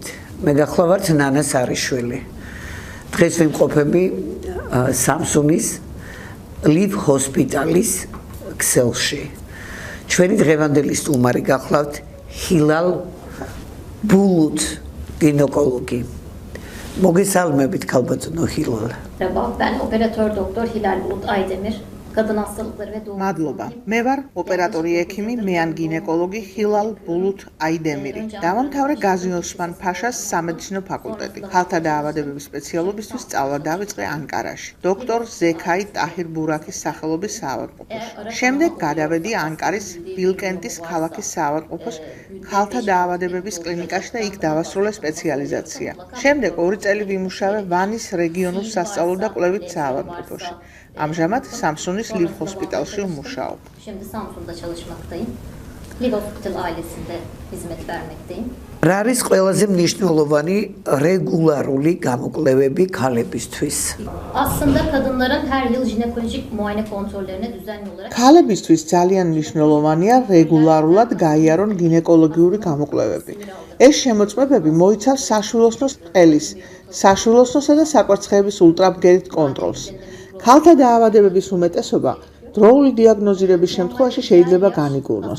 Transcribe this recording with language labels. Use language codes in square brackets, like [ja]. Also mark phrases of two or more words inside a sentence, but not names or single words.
[ka] მე გახლავართ ნანა სარიშვილი. დღეს ვიმყოფები სამსუნის ლივ ჰოსპიტალის ქსელში. ჩვენი დღევანდელი სტუმარი გახლავთ ჰილალ ბულუთ გინეკოლოგი. მოგესალმებით ქალბატონო ჰილალ. [tr] Ben operatör doktor Hilal Bulut Aydemir. Kadın hastalıkları ve doğum. [ka] Madloba. მე ვარ ოპერატორი ექიმი მეან გინეკოლოგი ჰილალ ბულუთ აიდემირი. დავამთავრე გაზი ოსმან ფაშას სამედიცინო ფაკულტეტი. ხალხთა დაავადებების სპეციალობისთვის სწავლა დავიწყე ანკარაში. დოქტორ ზექაი ტაჰირ ბურაქის სახელობის საავადმყოფოში. შემდეგ გადავედი ანკარის ბილკენტის ქალაქის საავადმყოფოს ხალხთა დაავადებების კლინიკაში და იქ დავასრულე სპეციალიზაცია. შემდეგ 2 წელი ვიმუშავე ვანის რეგიონულ სასწავლო და კვლევით საავადმყოფოში. Amjamad Samsun'is Liv Hospital'ში ვმუშაობ. [tr] Şimdi Samsun'da çalışmaktayım. Liv Hospital ailesinde hizmet vermekteyim. [ka] რა არის ყველაზე მნიშვნელოვანი რეგულარული გამოკვლევები ქალებისთვის? [tr] Aslında kadınların her yıl jinekolojik muayene kontrollerine düzenli olarak [ka] ქალებისთვის ძალიან მნიშვნელოვანია რეგულარულად გაიარონ გინეკოლოგიური გამოკვლევები. ეს შემოწმებები მოიცავს საშვილოსნოს ყელის, საშვილოსნოსა და საკვერცხეების ულტრაბგერით კონტროლს. ქალთა დაავადებების უმეტესობა დროული დიაგნოზირების შემთხვევაში შეიძლება განიკურნოს.